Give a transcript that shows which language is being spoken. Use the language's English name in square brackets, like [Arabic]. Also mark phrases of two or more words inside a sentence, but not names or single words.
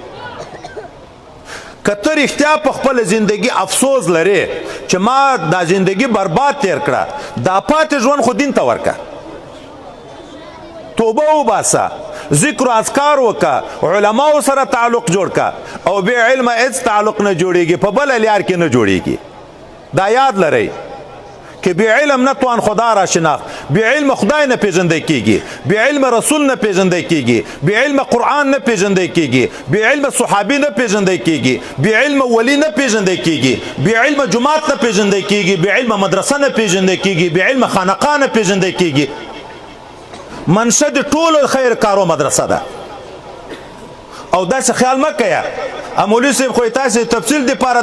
[Pashto] که ته رښتیا په خپله زندگی افسوس لرې چې ما دا زندگی برباد تیر کړه دا پاتې ژوند خو دین ته ورکه توبه وباسه ذکر و اذکار وکړه علماو سره تعلق جوړ کړه او بې علمه هېڅ تعلق نه جوړېږي په بله لار کې نه جوړېږي دا یاد لرئ که [Persian] بی علم نتوان خدا را شناخت [Pashto] بی علم خدای نه پیژندی کیږي بی علم رسول نه پیژندی کیږي بی علم قرآن نه پیژندی کیږي بی علم صحابی نه پیژندی کیږي بی علم ولی نه پیژندی کیږي بی علم جماعت نه پیژندی کیږي بی علم مدرسه نه پیژندی کیږي بی علم خانقاه نه پیژندی کیږي منشه د ټولو خیر کارو مدرسه ده او داسې خیال مه کوه مولوي صاحب خو تاسې تفصیل دپاره